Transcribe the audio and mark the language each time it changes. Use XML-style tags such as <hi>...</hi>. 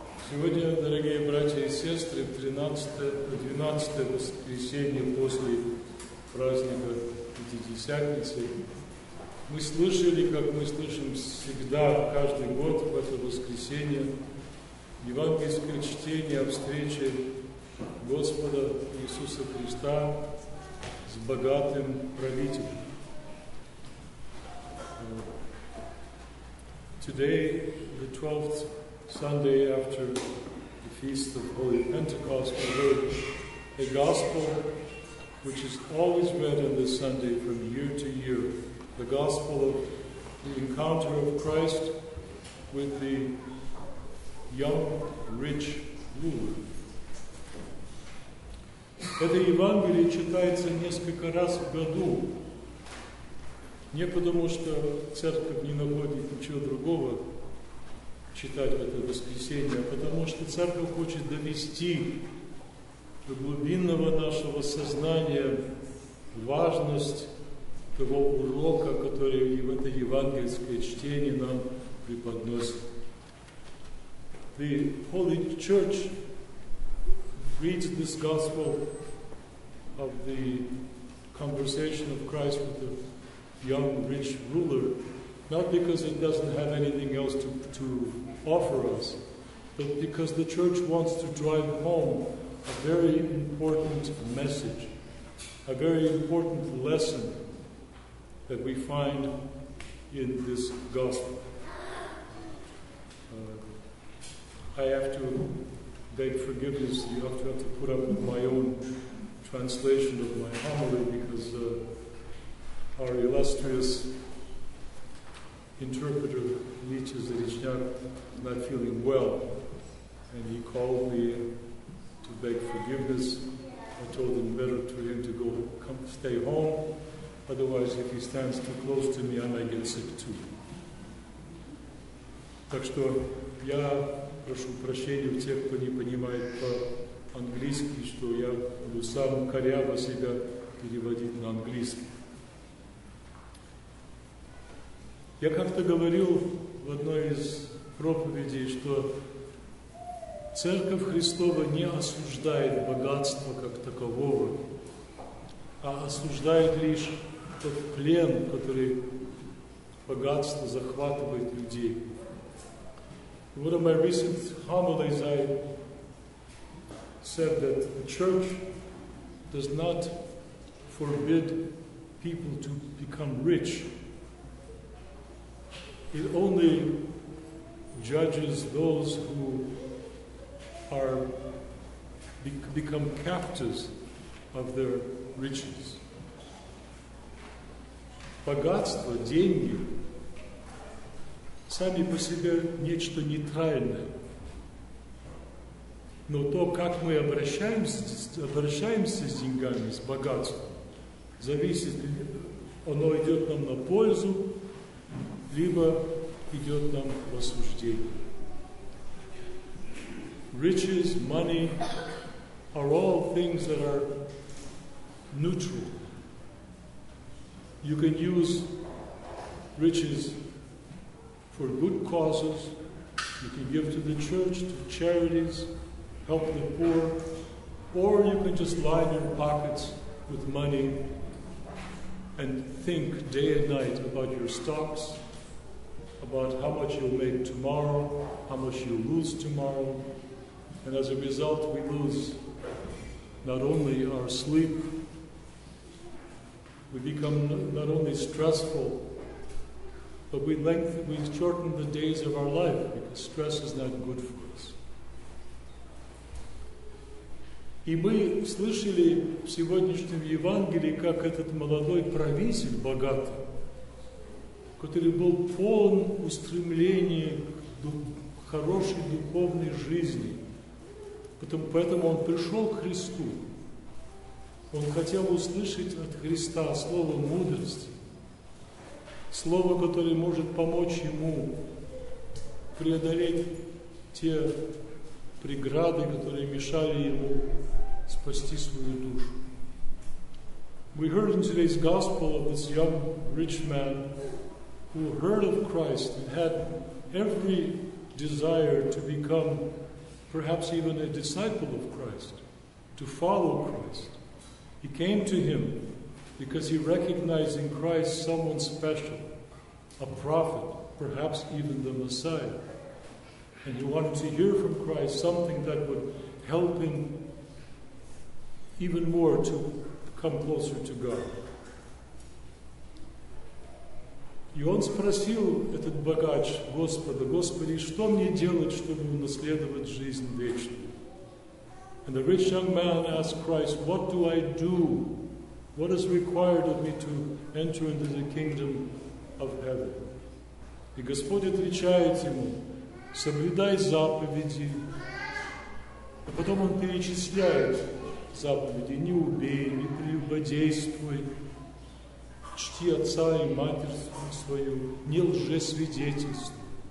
<ru>Сегодня, дорогие братья и сестры, 12 воскресенье после праздника Пятидесятницы, мы слышали, как мы слышим всегда, каждый год в это воскресенье, евангельское чтение о встрече Господа Иисуса Христа с богатым правителем.</ru> <en>Today, the 12th Sunday after the Feast of Holy Pentecost, we heard a gospel which is always read on this Sunday from year to year, the gospel of the encounter of Christ with the young, rich ruler.</en> <ru>Это Евангелие читается несколько раз в году, не потому что церковь не находит ничего другого читать в это воскресенье, а потому что церковь хочет довести до глубинного нашего сознания важность того урока, который в это евангельское чтение нам преподносит.</ru> <en>The Holy Church reads this gospel of the conversation of Christ with the young rich ruler, not because it doesn't have anything else to offer us, but because the church wants to drive home a very important message, a very important lesson that we find in this gospel. I have to beg forgiveness. You have to put up with my own translation of my homily because our illustrious interpreter, Nietzsche Zarichnak, is not feeling well, and he called me to beg forgiveness. I told him better for him to stay home, otherwise if he stands too close to me, I might get sick too.</en> <ru>Так что я прошу прощения у тех, кто не понимает по-английски, что я буду сам коряво себя переводить на английский. Я как-то говорил в одной из проповедей, что Церковь Христова не осуждает богатство как такового, а осуждает лишь тот плен, который богатство захватывает людей.</ru> <en>In one of my recent homilies, I said that the church does not forbid people to become rich. It only judges those who become captives of their riches.</en> <ru>Богатство, деньги сами по себе нечто нейтральное. Но то, как мы обращаемся с деньгами, с богатством, зависит, оно идет нам на пользу, либо идет нам в осуждение.</ru> <en>Riches, money are all things that are neutral. You can use riches for good causes. You can give to the church, to charities, help the poor, or you can just line your pockets with money and think day and night about your stocks, about how much you'll make tomorrow, how much you'll lose tomorrow. And as a result, we lose not only our sleep, we become not only stressful, but we shorten the days of our life because stress is not good for us.</en> <ru>И мы слышали в сегодняшнем Евангелии, как этот молодой правитель, богатый, который был полон устремлений к хорошей духовной жизни. Поэтому он пришел к Христу. Он хотел услышать от Христа слово мудрости, слово, которое может помочь ему преодолеть те преграды, которые мешали ему спасти свою душу.</ru> <en>We heard in today's gospel of this young rich man who heard of Christ and had every desire to become perhaps even a disciple of Christ, to follow Christ. He came to him because he recognized in Christ someone special, a prophet, perhaps even the Messiah. And he wanted to hear from Christ something that would help him even more to come closer to God.</en> <ru>И он спросил, этот богач, Господа: Господи, что мне делать, чтобы унаследовать жизнь вечную?</ru> <en>And the rich young man asked Christ, what do I do? What is required of me to enter into the kingdom of heaven?</en> <ru>И Господь отвечает ему: соблюдай заповеди. А потом он перечисляет заповеди: не убей, не прелюбодействуй, чти отца и матерь свою, не лжесвидетельствуй.</ru>